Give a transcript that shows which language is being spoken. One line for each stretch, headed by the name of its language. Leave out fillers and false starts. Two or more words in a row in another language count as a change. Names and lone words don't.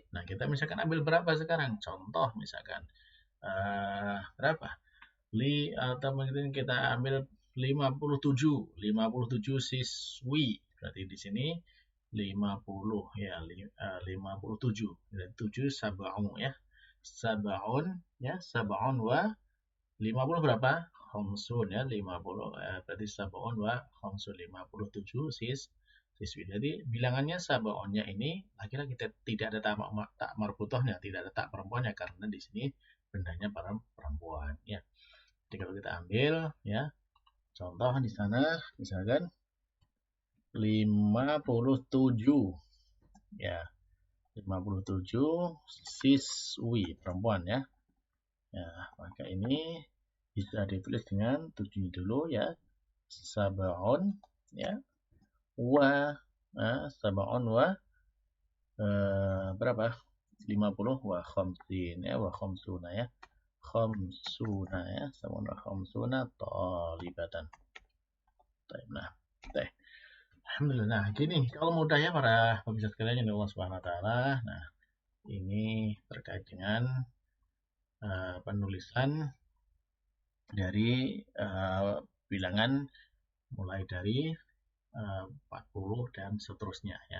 Indonesian: Nah, kita misalkan ambil berapa sekarang? Contoh misalkan berapa? Atau mungkin kita ambil 57 siswi. Berarti di sini 50 ya, 57. Dan 7 sab'un ya. Sab'un ya,
Arabic: سبع و
Indonesian: 50 berapa? khamsun ya 50 berarti
Arabic: سبع وخمسون
Indonesian: 57 siswi. Jadi bilangannya sab'unnya ini laki-laki tidak ada tak marbutohnya, tidak ada tak perempuannya karena di sini bendanya para perempuan ya. Jadi kalau kita ambil ya contoh di sana misalkan 57 ya 57 siswi perempuan ya. Ya, maka ini bisa ditulis dengan 7 dulu ya. Sab'un ya.
Arabic: وسبع و
Indonesian: berapa? 50
Arabic: وخمسين
Indonesian: ya,
Arabic: وخمسون
Indonesian: ya. Khamsuna ya,
Arabic: سبع وخمسون طالبة.
Indonesian: Nah, teh. Alhamdulillah. Nah, gini, kalau mudah ya para pemirsa sekalian yang
Arabic: الله سبحانه وتعالى.
Indonesian: Nah, ini terkait dengan penulisan dari bilangan mulai dari 40 dan seterusnya ya.